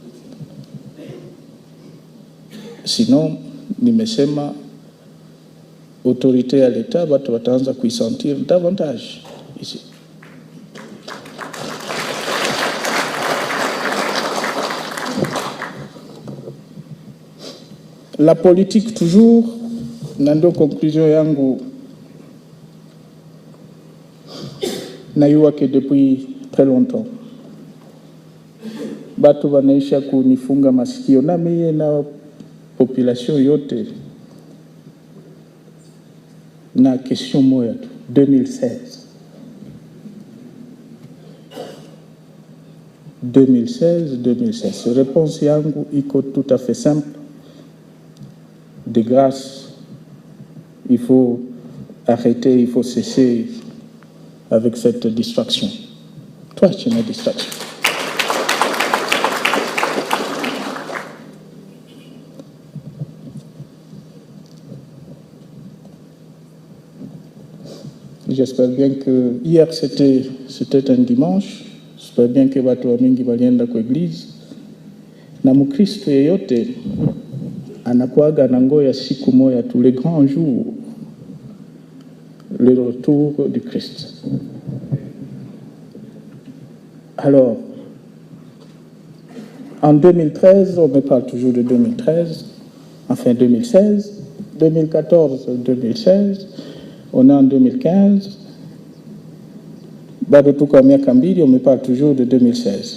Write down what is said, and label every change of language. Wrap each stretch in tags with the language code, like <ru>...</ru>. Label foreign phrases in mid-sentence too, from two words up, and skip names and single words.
<sw>Sinon, nimesema autorité ya l'État watu wataanza kuisentir</sw> <fr>davantage ici. La politique toujours,</fr> <sw>na ndio conclusion yangu, nayua</sw> <fr>que depuis très longtemps</fr> <sw>batu wanaisha kunifunga masikio na mie na population yote na question moya tu. 2016.</sw> <fr>Réponse</fr> <sw>yangu iko</sw> <fr>tout à fait simple. De grâce, il faut arrêter, il faut cesser avec cette distraction. Toi, tu es une distraction. J'espère bien que hier c'était un dimanche. J'espère bien que</fr> <sw>watu wa mingi walienda kwa église. Na Mkristo yeyote anakuaga na ngoya siku moja</sw> <fr>tous les grands jours, le retour du Christ. Alors, en 2013, on me parle toujours de 2013, enfin 2016, 2014, 2016, on est en 2015,</fr> <sw>bado tuko miaka mbili,</sw> <fr>on me parle toujours de 2016.</fr>